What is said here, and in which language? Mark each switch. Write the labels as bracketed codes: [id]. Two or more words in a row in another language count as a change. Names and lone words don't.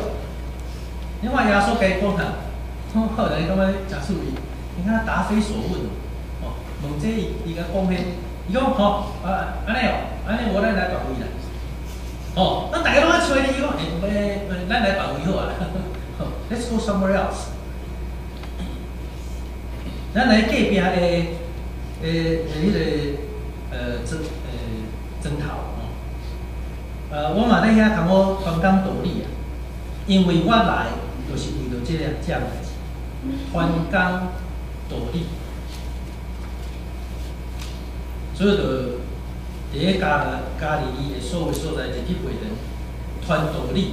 [nan] 你看耶稣甲伊讲啦，后来感觉真趣味，你看答非所问，哦，问这伊甲讲咩？伊讲吼，安尼哦，安尼我咱来别位啦，哦，那大家拢在找你，伊讲咱来别位好啊 ， [en] Let's go somewhere else。 [nan] 咱来隔壁的迄个针头哦，我嘛在遐同我同工道理啊，因为我来。就是为了这样代志，传工道理，所以就伫咧家里的所有所在，就去陪人传道理。